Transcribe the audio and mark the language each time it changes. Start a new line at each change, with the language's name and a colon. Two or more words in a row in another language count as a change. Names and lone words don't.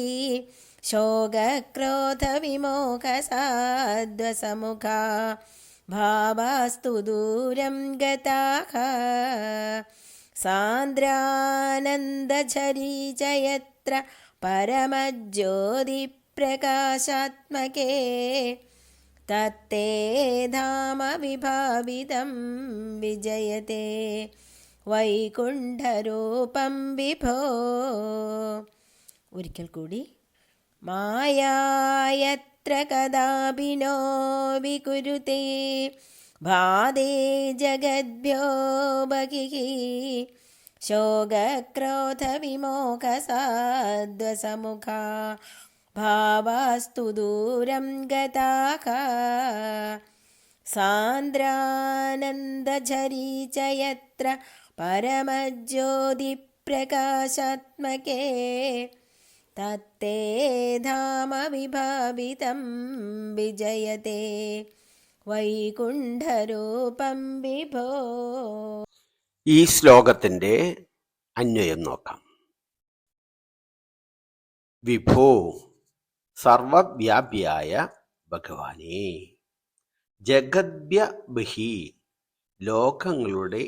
Sanskrit: ശോകക്രോധവിമോഹസാധ്വസമുഖാ ഭാവാസ്തു ദൂരം ഗതാഃ സാന്ദ്രാനന്ദചരീചയത്ര പരമജ്യോതിപ്രകാശാത്മകേ തത്തേ ധാമ വിഭാവിതം വിജയത്തെ വൈകുണ്ഠരൂപം വിഭോ.
Malayalam: ഒരിക്കൽ കൂടി.
Sanskrit: മായായത്ര यत्र कदापि नो विकुरुते भादे जगद्भ्यो बहिः शोकक्रोधविमोहसाध्वसमुखा भावास्तु दूरं गताः सान्द्रानन्दझरी च यत्र परमज्योतिप्रकाशात्मके तत्ते धाम विभावितं विजयते വൈകുണ്ഠരൂപം വിഭോ.
Malayalam: ഈ ശ്ലോകത്തിൻ്റെ അന്വയം നോക്കാം. വിഭോ, സർവവ്യാപിയായ ഭഗവാനേ,
Sanskrit: ജഗദ്ഭ്യ ബഹി,
Malayalam: ലോകങ്ങളുടെ